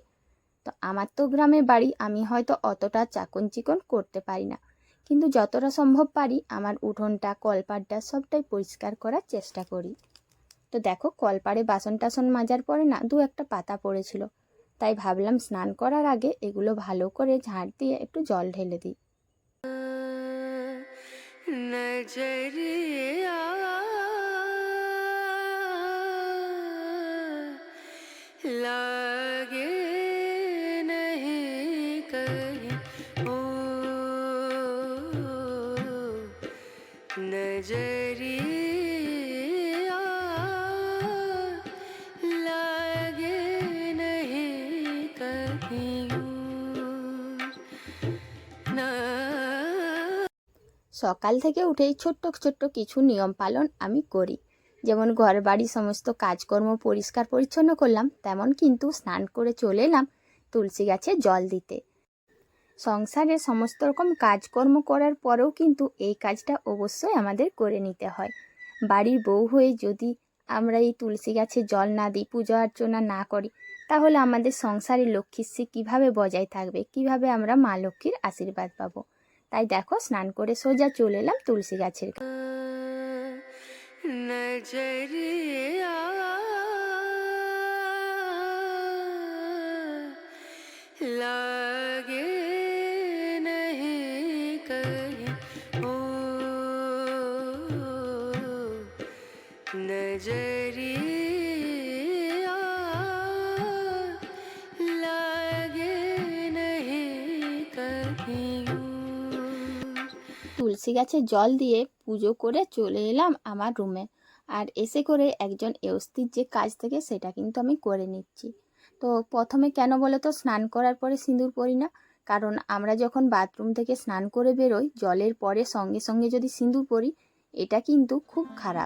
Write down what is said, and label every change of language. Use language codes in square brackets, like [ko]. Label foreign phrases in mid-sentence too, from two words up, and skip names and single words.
[bn] তো আমার তো গ্রামের বাড়ি, আমি হয়তো অতটা চাকন চিকন করতে পারি না, কিন্তু যতটা সম্ভব পারি আমার উঠোনটা কলপাড়টা সবটাই পরিষ্কার করার চেষ্টা করি। তো দেখো কলপাড়ে বাসন টাসন মাজার পরে না দু একটা পাতা পড়েছিল, তাই ভাবলাম স্নান করার আগে এগুলো ভালো করে ঝাড় দিয়ে একটু জল ঢেলে দিই। [hi] नजरिया लागे नहीं कहीं ओ नजरिया लागे नहीं कहीं और ना। [bn] সকাল থেকে উঠেই ছোট্ট ছোট্ট কিছু নিয়ম পালন আমি করি। যেমন ঘর বাড়ি সমস্ত কাজকর্ম পরিষ্কার পরিচ্ছন্ন করলাম, তেমন কিন্তু স্নান করে চলে এলাম তুলসী গাছে জল দিতে। সংসারে সমস্ত রকম কাজকর্ম করার পরেও কিন্তু এই কাজটা অবশ্যই আমাদের করে নিতে হয়। বাড়ির বউ হয়ে যদি আমরা এই তুলসী গাছে জল না দিই, পূজা অর্চনা না করি, তাহলে আমাদের সংসারে লক্ষ্মীশ্রী কীভাবে বজায় থাকবে, কিভাবে আমরা মা লক্ষ্মীর আশীর্বাদ পাবো। তাই দেখো স্নান করে সোজা চলে এলাম তুলসী গাছের কাছে। [hi] नजरिया लागे नहीं कहीं ओ नजरिया लागे नहीं कहीं और। [bn] তুলসী গাছে জল দিয়ে পুজো করে চলে এলাম আমার রুমে, আর এসে করে একজন এওস্তির যে কাজ থাকে সেটা কিন্তু আমি করে নিচ্ছি। তো প্রথমে কেন বলো তো স্নান করার পরে সিঁদুর পরি না? কারণ আমরা যখন বাথরুম থেকে স্নান করে বেরোই, জলের পরে সঙ্গে সঙ্গে যদি সিঁদুর পরি, এটা কিন্তু খুব খারাপ।